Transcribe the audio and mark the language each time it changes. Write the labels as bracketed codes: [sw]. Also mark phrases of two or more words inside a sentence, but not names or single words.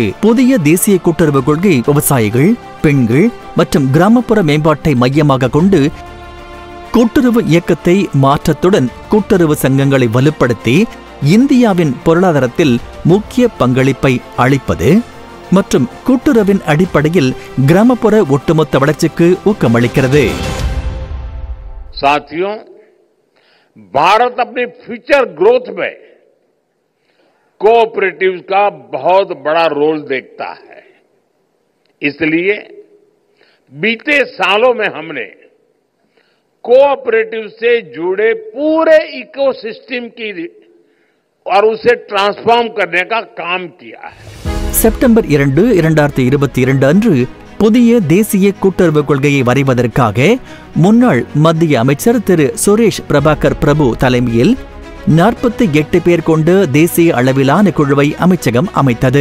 [ta] புதிய தேசிய கூட்டுறவு கொள்கை விவசாயிகள், பெண்கள் மற்றும் கிராமப்புற மேம்பாட்டை மையமாக கொண்டு கூட்டுறவு இயக்கத்தை மாற்றத்துடன் கூட்டுறவு சங்கங்களை வலுப்படுத்தி இந்தியாவின் பொருளாதாரத்தில் முக்கிய பங்களிப்பை அளிப்பது மற்றும் கூட்டுறவின் அடிப்படையில் கிராமப்புற ஒட்டுமொத்த வளர்ச்சிக்கு ஊக்கமளிக்கிறது. [hi] साथियों, भारत अपनी [en] future growth [hi] में कोऑपरेटिव्स का बहुत बड़ा रोल देखता है. इसलिए बीते सालों में हमने कोऑपरेटिव से जुड़े पूरे इकोसिस्टम की और उसे ट्रांसफॉर्म करने का काम किया है. [ta] செப்டம்பர் 2, 2022 அன்று புதிய தேசிய கூட்டுறவு கொள்கையை வரைவதற்காக முன்னாள் மத்திய அமைச்சர் திரு சுரேஷ் பிரபாகர் பிரபு தலைமையில் 48 பேர் கொண்ட தேசிய அளவிலான குழுவை அமைச்சகம் அமைத்தது.